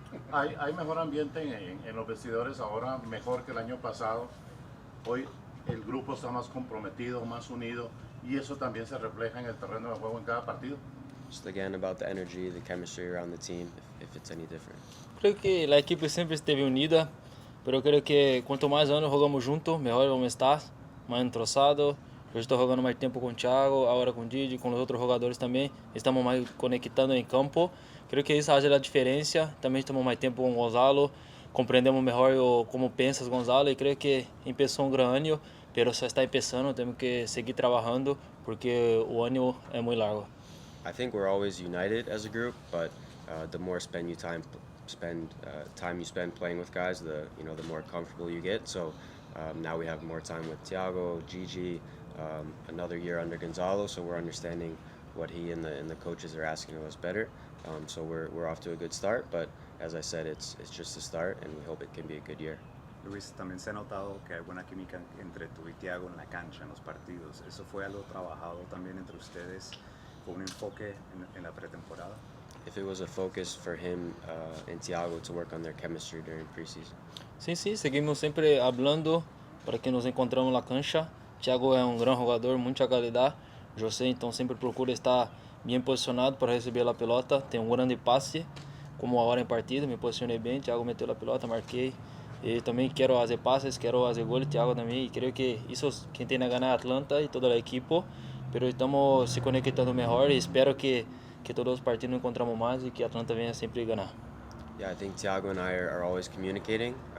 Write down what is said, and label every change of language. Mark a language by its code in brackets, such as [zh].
[es] Hay mejor ambiente en los vestidores ahora, mejor que el año pasado. Hoy el grupo está más comprometido, más unido, y eso también se refleja en el terreno de juego en cada partido. [en] Just again about the energy, the chemistry around the team, if it's any different. [pt] Creio que a equipe sempre esteve unida, pero creio que quanto mais anos jogamos juntos, melhor vamos estar, mais entroçados. Eu estou jogando mais tempo com o Thiago, agora com o Didi, com os outros jogadores também. Estamos mais conectando em campo. Creio que isso faz a diferença. Também estamos mais tempo com o Gonzalo, compreendemos melhor como pensa o Gonzalo e creio que começou grande ano, mas só está começando, temos que seguir trabalhando porque o ano é muito largo. [en] I think we're always united as a group, but the more time you spend playing with guys, the more comfortable you get. So now we have more time with Thiago, Gigi, another year under Gonzalo, so we're understanding what he and the coaches are asking of us better. So we're off to a good start, but as I said, it's just a start, and we hope it can be a good year. [es] Luis, también se ha notado que hay buena química entre tú y Thiago en la cancha, en los partidos. ¿Eso fue algo trabajado también entre ustedes con un enfoque en la pretemporada? [en] If it was a focus for him and Thiago to work on their chemistry during preseason. [pt] Sim, seguimos sempre falando para que nos encontramos na cancha. Thiago é grande jogador, muita qualidade. José então sempre procura estar bem posicionado para receber a pelota. Tem grande passe, como a hora em partida, me posicionei bem. Thiago meteu a pelota, marquei. E também quero fazer passes, quero fazer gol. Thiago também. E creio que isso quem tem a ganhar é Atlanta e toda a equipe. Pero estamos se conectando melhor e espero que todos os partidos encontramos mais e que a Atlanta venha sempre ganhar. [en] Yeah, I think Thiago and I are always communicating.